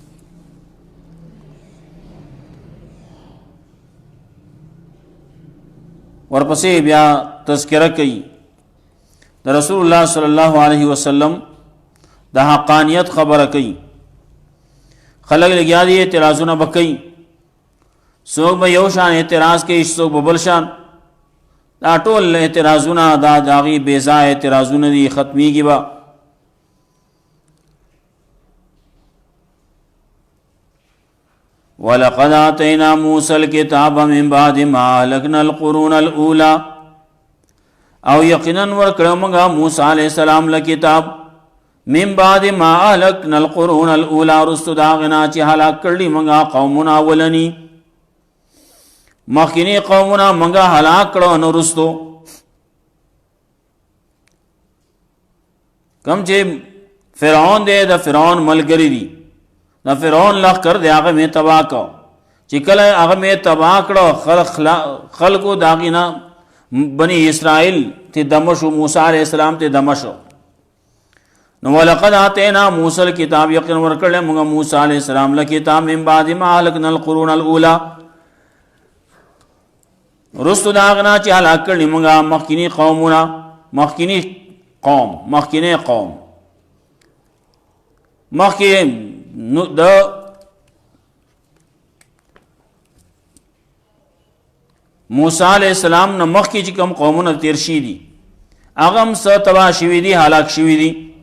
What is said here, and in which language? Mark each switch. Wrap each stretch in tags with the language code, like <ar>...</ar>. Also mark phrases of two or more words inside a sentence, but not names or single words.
<ps>ورپسې بیا تذکرہ کوي د رسول الله</ps> <ar>صلی الله علیه وسلم</ar> <ps>د حقانیت خبره کوي. خلک لګیا دي اعتراضونه وکړي، څوک به یو شان اعتراض کوي، څوک به بل شان. دا ټول اعتراضونه دا داغي بے ځای اعتراضونه دي، ختميږي به.</ps> <ar>ولقد آتينا موسى الكتاب من بعد ما أهلكنا القرون الأولى،</ar> <ps>او یقینا ورکړه موږ موسی</ps> <ar>علیہ السلام</ar> <ps>له کتاب</ps> <ar>من بعد ما أهلكنا القرون الأولى،</ar> <ps>رستو داغنا چې هلاک کړي موږ قومنا اولنی، مخکینی قومنا موږ هلاک کړو نو رستو. کم چې فرعون دی د فرعون ملګری دی، د فرعون لښکر دی هغه مې تباه کړ. چې کله هغه مې تباه کړو خلقو داغینا بنی اسرائیل ته دمشو، موسی</ps> <ar>علیہ السلام</ar> <ps>ته دمشو. نو</ps> <ar>ولقد آتینا موسی الکتاب،</ar> <ps>یقینا ورکړل موږ موسی</ps> <ar>علیہ السلام</ar> <ps>له کتاب</ps> <ar>من بعد ما أهلكنا القرون الأولى،</ar> <ps>رستو داغنا چې هلاک کړي موږ مخکینی قومونه، مخکینی قوم مخکې د موسی</ps> <ar>علیہ السلام</ar> <ps>نه مخکې چې کوم قومونه تیر شي دي هغه هم څه تباه شوي دي، هلاک شوي دي.</ps>